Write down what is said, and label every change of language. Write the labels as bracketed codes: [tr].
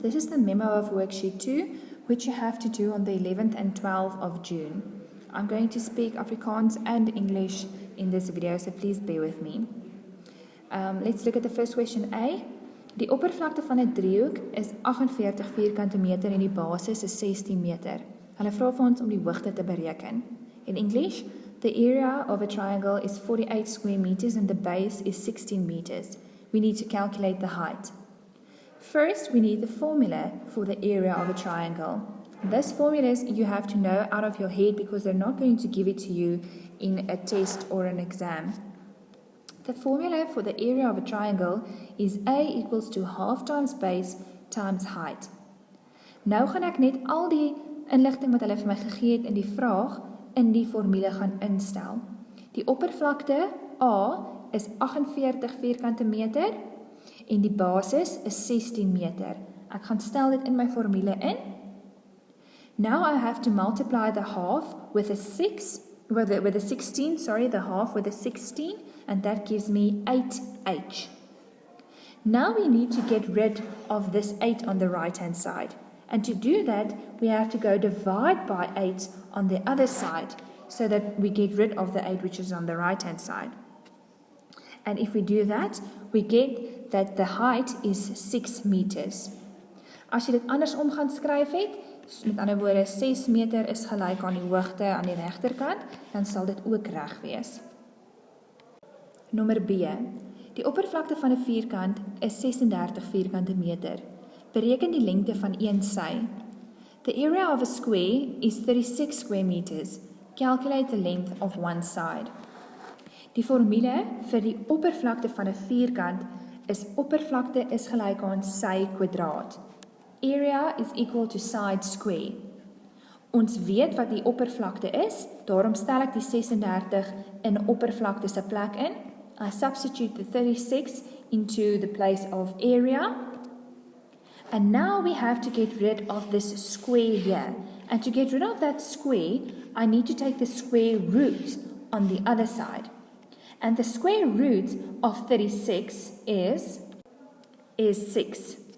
[en] This is the memo of Worksheet 2, which you have to do on the 11th and 12th of June. I'm going to speak Afrikaans and English in this video, so please bear with me. Let's look at the first question A. [af] Die oppervlakte van 'n driehoek is 48 vierkante meter en die basis is 16 meter. Hulle vra vir ons om die hoogte te bereken. [en] In English, the area of a triangle is 48 square meters and the base is 16 meters. We need to calculate the height. First, we need the formula for the area of a triangle. This formula you have to know out of your head because they're not going to give it to you in a test or an exam. The formula for the area of a triangle is A equals to half times base times height. [af] Nou gaan ek net al die inligting wat hulle vir my gegee het in die vraag in die formule gaan instel. Die oppervlakte A is 48 vierkante meter en die basis is 16 meter. Ek gaan stel dit in my formule in. [en] Now I have to multiply the half with a 16, the half with a 16, and that gives me 8h. Now we need to get rid of this 8 on the right-hand side. And to do that, we have to go divide by 8 on the other side, so that we get rid of the 8 which is on the right-hand side. And if we do that, we get that the height is 6 meters. [af] As jy dit andersom gaan skryf het, met ander woorde 6 meter is gelyk aan die hoogte aan die regterkant, dan sal dit ook reg wees. Nommer B. Die oppervlakte van 'n vierkant is 36 vierkante meter. Bereken die lengte van een sy. [en] The area of a square is 36 square meters. Calculate the length of one side. [af] Die formule vir die oppervlakte van 'n vierkant is oppervlakte is gelyk aan sy kwadraat. [en] Area is equal to side square. [af] Ons weet wat die oppervlakte is, daarom stel ek die 36 in oppervlakte se plek in. [en] I substitute the 36 into the place of area. And now we have to get rid of this square here. And to get rid of that square, I need to take the square root on the other side. And the square root of 36 is 6.